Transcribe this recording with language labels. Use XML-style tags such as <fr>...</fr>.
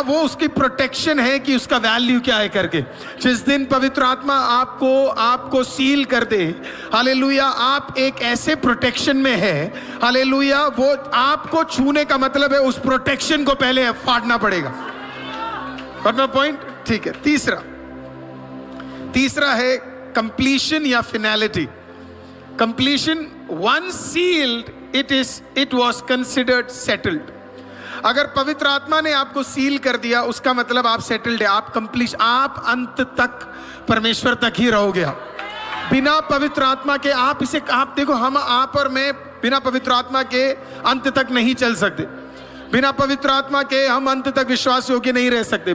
<hi>वो उसकी प्रोटेक्शन है कि उसका वैल्यू क्या है करके। जिस दिन पवित्र आत्मा आपको सील कर दे, हालेलुया, आप एक ऐसे प्रोटेक्शन में है, हालेलुया, वो आपको छूने का मतलब है उस प्रोटेक्शन को पहले फाड़ना पड़ेगा। पॉइंट, ठीक है। तीसरा है कंप्लीशन या फिनैलिटी।</hi> <en>Completion, once sealed, it was considered settled.</en> <hi>अगर पवित्र आत्मा ने आपको सील कर दिया, उसका मतलब आप सेटल्ड है, आप कंप्लीट, आप अंत तक परमेश्वर तक ही रहोगे। बिना पवित्र आत्मा के आप देखो, आप और मैं बिना पवित्र आत्मा के अंत तक नहीं चल सकते। बिना पवित्र आत्मा के हम अंत तक विश्वास योग्य नहीं रह सकते।</hi>